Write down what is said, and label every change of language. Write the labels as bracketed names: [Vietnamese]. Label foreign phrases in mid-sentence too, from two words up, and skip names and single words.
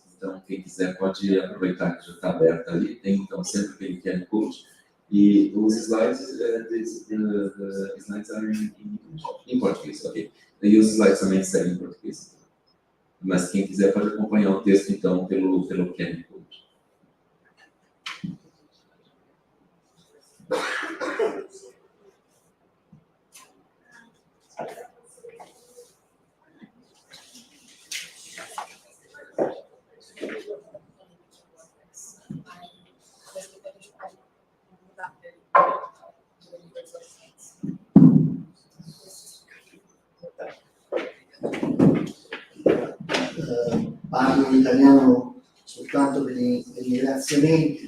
[Portuguese] Então, quem quiser pode aproveitar que já está aberto ali, tem então sempre aquele QR Code. E os slides, [English] the slides are [Portuguese] em português, [English] ok. [Portuguese] E os slides também seguem em português. Mas quem quiser pode acompanhar o texto então pelo QR Code. [Italian] Parlo in italiano soltanto per i ringraziamenti.